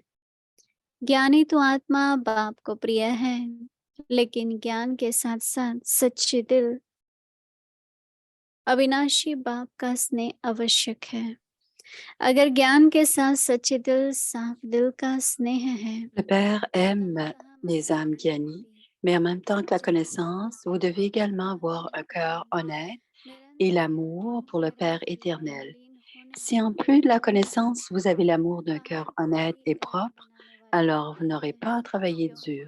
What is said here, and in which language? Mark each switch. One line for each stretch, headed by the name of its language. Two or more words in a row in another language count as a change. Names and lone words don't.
Hindi: ज्ञानी तो आत्मा बाप को प्रिय है, लेकिन ज्ञान के साथ साथ सच्चे दिल अविनाशी बाप का स्नेह आवश्यक है। अगर ज्ञान के साथ सच्चे दिल साफ दिल का स्नेह है,
French: Le Père aime les âmes gyanis, mais en même temps que la connaissance, vous devez également avoir un cœur honnête et l'amour pour le Père éternel. Si en plus de la connaissance, vous avez l'amour d'un cœur honnête et propre, alors vous n'aurez pas à travailler dur.